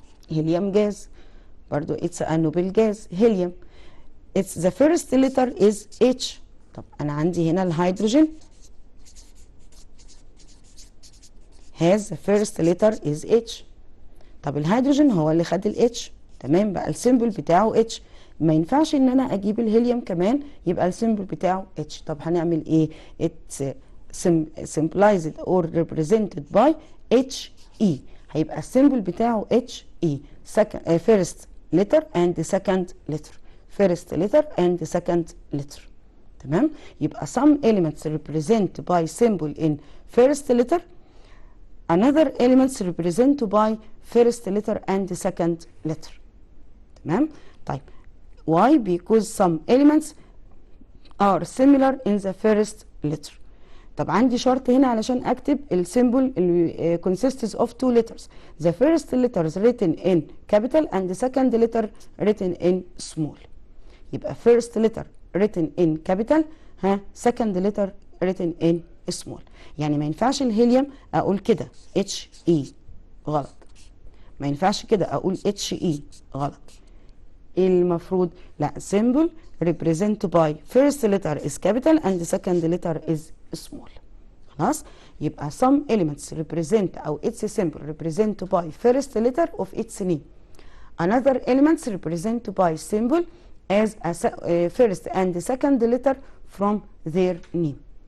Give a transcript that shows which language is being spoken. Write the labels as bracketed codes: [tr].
[en] helium gas [ar] برضو [en] it's a noble gas. helium it's the first letter is H. [ar] طب أنا عندي هنا الهيدروجين [en] has the first letter is H. [ar] طب الهيدروجين هو اللي خد ال H. تمام؟ بقى السيمبل بتاعه H. ما ينفعش ان انا اجيب الهيليوم كمان يبقى السيمبل بتاعه H. طب هنعمل ايه؟ [en] it's symbolized or represented by HE. [ar] هيبقى السيمبل بتاعه HE. [en] first letter and the second letter. first letter and the second letter. [ar] تمام؟ يبقى [en] some elements represented by symbol in first letter. another elements represented by first letter and the second letter. [ar] تمام؟ طيب [en] why? because some elements are similar in the first letter. [ar] طب عندي شرط هنا علشان اكتب السيمبل اللي [en] consists of two letters. the first letter is written in capital and the second letter written in small. [ar] يبقى [en] first letter written in capital second letter written in small. [ar] يعني ما ينفعش الهيليوم اقول كده HE. غلط. ما ينفعش كده اقول HE. غلط. المفروض لا [en] symbol represented by first letter is capital and the second letter is small. [ar] خلاص؟ يبقى [en] some elements represent أو its symbol represented by first letter of its name. Another elements represented by symbol as a first and the second letter from their name.